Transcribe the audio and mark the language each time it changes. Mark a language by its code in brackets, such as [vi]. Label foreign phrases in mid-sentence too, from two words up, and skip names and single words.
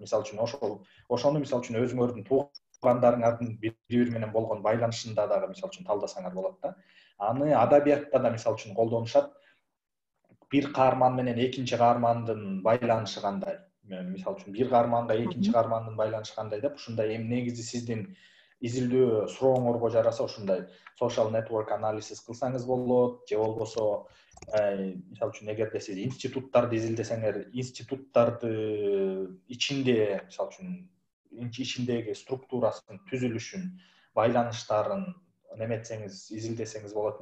[ky] Мисалы үчүн ошону мисалы үчүн өзүңөрдүн туугандарыңардын бири-бири менен болгон байланышында дагы мисалы үчүн талдасаңар болот да. Аны адабиятта да мисалы үчүн колдонушат. Бир каарман менен экинчи каармандын байланышы кандай? Мисалы үчүн бир каарманга экинчи каармандын байланышы кандай деп, ушундай эми негизи сиздин изилдөө сурооңорго жараса ушундай [en] social network analysis [ky] кылсаңыз болот, же болбосо мисалы үчүн эгерде сиз институттарды изилдесеңер, институттарды ичинде, мисалы үчүн ичиндеги структурасын, түзүлүшүн, байланыштарын неметсеңиз, изилдесеңиз болот.